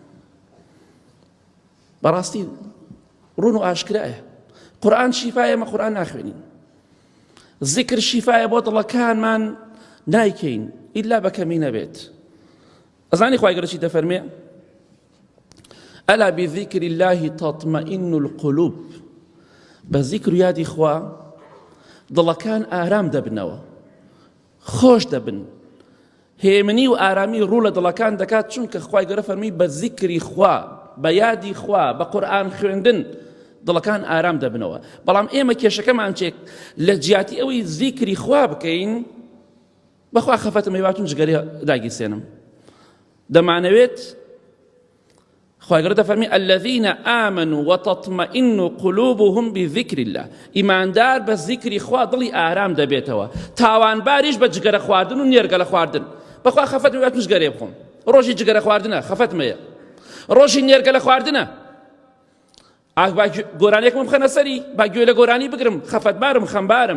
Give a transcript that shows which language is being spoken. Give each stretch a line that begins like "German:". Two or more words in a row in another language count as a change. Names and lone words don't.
Central Kurdish: بەڕاستی ڕوون و ئاشکرایە قورئان شیفایە، ئێمە قورئان ناخوێنین. زیکر شیفایە بۆ دڵەکانمان، نایکەین ئیلا بە کەمی نەبێت. ئەزانی خوای گەورە چی دەفەرمێ؟
Arabic: ئەلا بذیکر الله تطمئن القلوب.
Central Kurdish: بە زیکر و یادی خوا دڵەکان ئارام دەبنەوە، خۆش دەبن، هێمنی و ئارامی ڕوو لە دڵەکان دەکات، چونکە خوای گەورە فەرمی بە زیکری خوا، بە یادی خوا، بە قورئان خوێندن دڵەکان ئارام دەبنەوە. بەڵام ئێمە کێشەکەمان چێک لە جیاتی ئەوەی زیکری خوا بکەین، بەخوا خەفەتم هەیواتون جگەرێ داگیرسێنم. دەمانەوێت خوای گەورە دەفەرمی
Arabic: الذين آمنوا وتطمئن قلوبهم بذكر الله.
Central Kurdish: ئیماندار بە زیکری خوا دڵی ئارام دەبێتەوە، تاوانباریش بە جگەرە خواردن و نێرگە لە خواردن. بەخوا خەفەتم هەیواتون جگەرێ بخۆم. ڕۆژی جگەرە خواردنە خەفەتم هەیە، ڕۆژی نێرگە لە خواردنە. گۆرانێکم بخەنە سەری، با گوێ لە گۆرانی بگرم، خەفەتبارم، خەمبارم.